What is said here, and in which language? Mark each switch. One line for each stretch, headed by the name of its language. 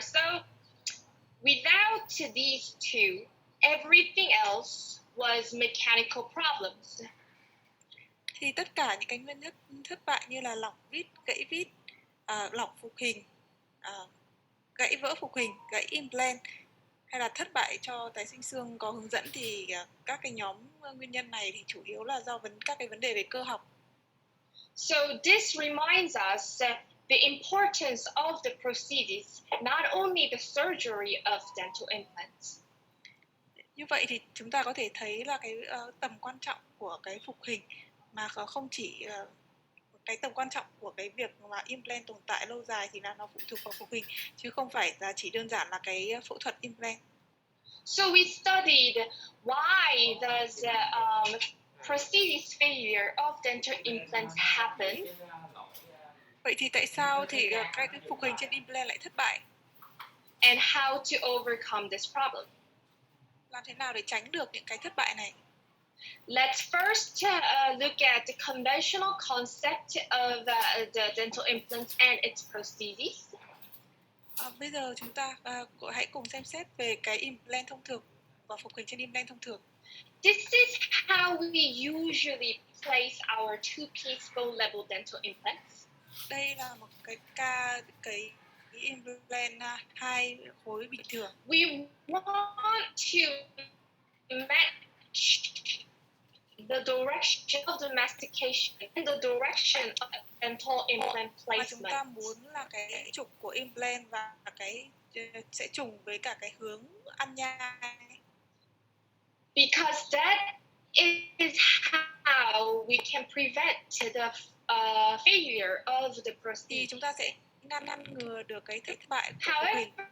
English: So without these 2, everything else was mechanical problems.
Vietnamese: Thì tất cả những cái nguyên nhân thất bại như là lỏng vít, gãy vít, lỏng phục hình, gãy vỡ phục hình, gãy implant, hay là thất bại cho tái sinh xương có hướng dẫn, thì các cái nhóm nguyên nhân này thì chủ yếu là do các cái vấn đề về cơ học.
English: So this reminds us the importance of the prosthesis, not only the surgery of dental implants.
Vietnamese: Như vậy thì chúng ta có thể thấy là cái tầm quan trọng của cái phục hình, mà không chỉ cái tầm quan trọng của cái việc mà implant tồn tại lâu dài thì là nó phụ thuộc vào phục hình, chứ không phải là chỉ đơn giản là cái phẫu thuật implant.
English: So we studied why does prosthesis failure of dental implants happen.
Vietnamese: Vậy thì tại sao thì cái phục hình trên implant lại thất bại?
English: And how to overcome this problem.
Vietnamese: Làm thế nào để tránh được những cái thất bại này?
English: Let's first look at the conventional concept of the dental implants and its prostheses.
Vietnamese: Bây giờ chúng ta hãy cùng xem xét về cái implant thông thường và phục hình trên implant thông thường.
English: This is how we usually place our 2-piece bone level dental implants.
Vietnamese: Đây là một cái implant 2 khối bình thường.
English: We want to match the direction of the mastication and the direction of dental implant
Vietnamese: Và chúng ta
English: placement.
Vietnamese: muốn là cái trục của implant và cái sẽ trùng với cả cái hướng ăn nhai.
English: Because that is how we can prevent the failure of the
Vietnamese: Thì
English: prosthesis.
Vietnamese: chúng ta sẽ ngăn ngừa được cái thất bại của phục hình.